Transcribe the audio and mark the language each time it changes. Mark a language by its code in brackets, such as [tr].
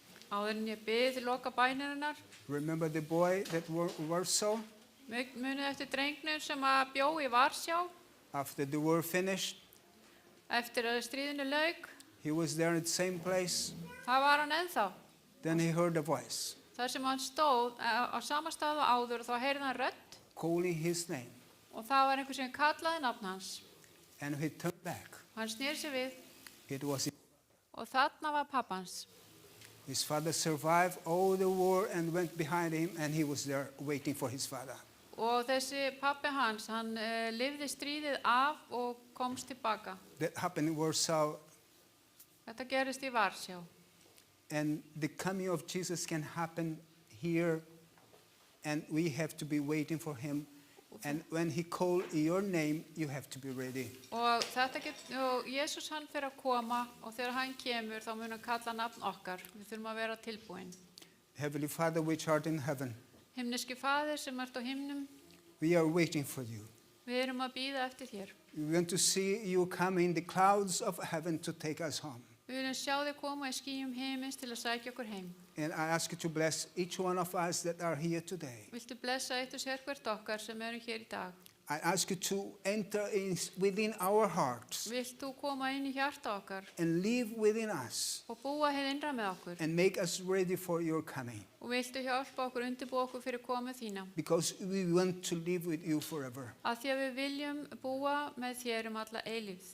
[is] Áður en ég bið til loka bænarinnar, [en] remember the boy that Warsaw, [is] munið eftir drengnum sem að bjó í Varsjá [en] after the war finished, [is] eftir að stríðinu lauk. [en] he was there at the same place. [is] Það var hann ennþá. [en] Then he heard a voice [is] Þar sem hann stóð á sama stað og áður og þá heyrði hann rödd [en] calling his name. [is] og það var einhver sem kallaði nafn hans. [en] And he turned back. [is] Hann sneri sér við [en] It was [is] og þarna var pappans. [en] his father survived all the war and went behind him, and he was there waiting for his father. [is] Og þessi pappi hans, hann lifði stríðið af og komst tilbaka. [en] That happened in Warsaw, [is] Þetta gerist í Varsjá. [en] and the coming of Jesus can happen here, and we have to be waiting for him. [is] Og [en] And when he calls your name, you have to be ready. [is] Og Jésús hann fer að koma og þegar hann kemur þá mun hann kalla nafn okkar. Við þurfum að vera tilbúin. [en] Heavenly Father, which art in heaven, [is] Himneski Faðir sem ert á himnum, [en] we are waiting for you. [is] við erum að bíða eftir þér. [en] We want to see you come in the clouds of heaven to take us home. [is] Við viljum sjá þig koma í skýjum himins til að sækja okkur heim. [en] And I ask you to bless each one of us that are here today. [is] Viltu blessa eitt og sér hvert okkar sem eru hér í dag? [en] I ask you to enter within our hearts [is] Vilt þú koma inn í hjarta okkar [en] and live within us [is] og búa hér innra með okkur? [en] and make us ready for your coming. [is] Og viltu hjálpa okkur, undirbúa okkur fyrir komið þína? [en] Because we want to live with you forever. [is] Af því að við viljum búa með þér alla eilífð.